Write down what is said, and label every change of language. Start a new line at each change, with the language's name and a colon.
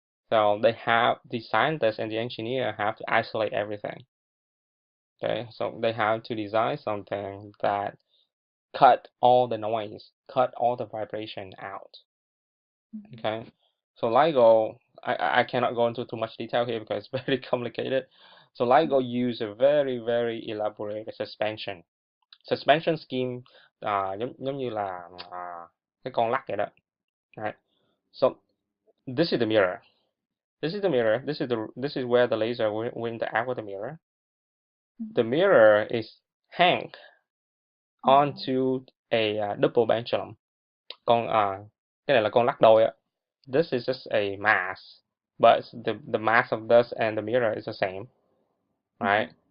English: So the scientists and the engineer have to isolate everything. Okay, so they have to design something that cut all the noise, cut all the vibration out. Okay, so LIGO, I cannot go into too much detail here because it's very complicated. So LIGO use a very elaborate suspension scheme,
Vietnamese: giống như là cái con lắc vậy đó.
English: Right. So this is the mirror. This is the mirror. This is where the laser will interact with the mirror. The mirror is hang onto a double pendulum.
Vietnamese: Cái này là con lắc đôi á.
English: This is just a mass, but the mass of this and the mirror is the same, right?